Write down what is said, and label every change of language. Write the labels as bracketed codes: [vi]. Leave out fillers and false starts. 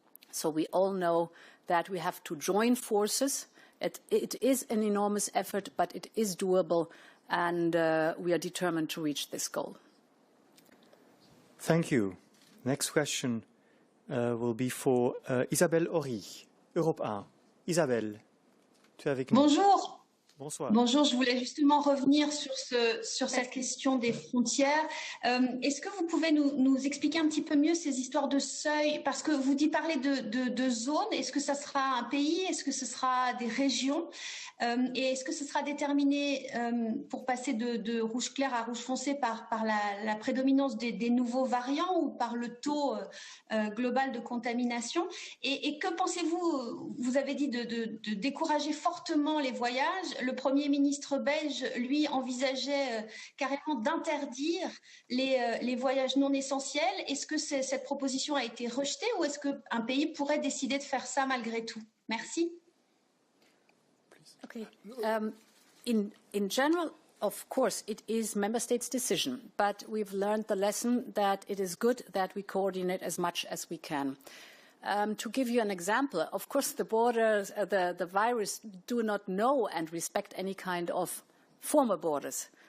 [en] So we all know that we have to join forces. It is an enormous effort, but it is doable, and we are determined to reach this goal. Thank you. Next question will be for Isabelle Horry, Europe 1. [fr] Isabelle, tu es avec nous. Bonjour. Bonsoir. Bonjour, je voulais justement revenir sur cette question des frontières. Est-ce que vous pouvez nous expliquer un petit peu mieux ces histoires de seuil? Parce que vous parlez de zones. Est-ce que ça sera un pays? Est-ce que ce sera des régions? Et est-ce que ce sera déterminé pour passer de rouge clair à rouge foncé par la prédominance des nouveaux variants ou par le taux global de contamination? Et que pensez-vous? Vous avez dit de décourager fortement les voyages. le Premier ministre belge, lui, envisageait carrément d'interdire les voyages non essentiels. Est-ce que cette proposition a été rejetée ou est-ce qu'un pays pourrait décider de faire ça malgré tout? Merci. [en] Okay. In general, of course, it is member states' decision, but we've learned the lesson that it is good that we coordinate as much as we can. To give you an example, of course, the borders, the virus do not know and respect any kind of former borders.